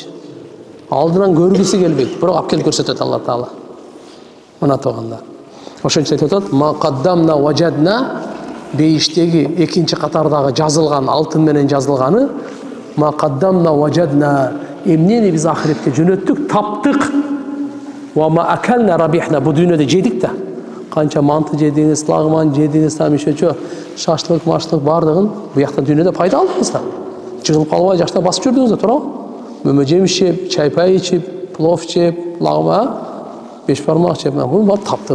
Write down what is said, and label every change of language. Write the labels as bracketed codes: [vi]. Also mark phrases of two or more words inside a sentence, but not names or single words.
[ky] Алдынан көргүсү келбейт, бирок алып келип көрсөтөт Алла Таала. Мына тоганда. Ошон үчүн айтат, [ar] "ما قدمنا وجدنا", [ky] бейиштеги экинчи катардагы жазылган, алтын менен жазылганы, [ar] "ما قدمنا وجدنا", [ky] эмнени биз ахиретке жөнөттүк, таптык. [ar] "وما أكلنا ربحنا", [ky] бу дүйнөдө жедик да. Канча манты жедиңиз, лагман жедиңиз, там ишечө, шашлык, машлык бардыгын бу жакта дүйнөдө пайда алдыңыз да. Жыгылып калбай жакта басып жүрдүңүз да, туурабы? Мөмө жемиш жеп, чай пай ичип, плов жеп, лагма, беш бармак жеп, бул бар таптым.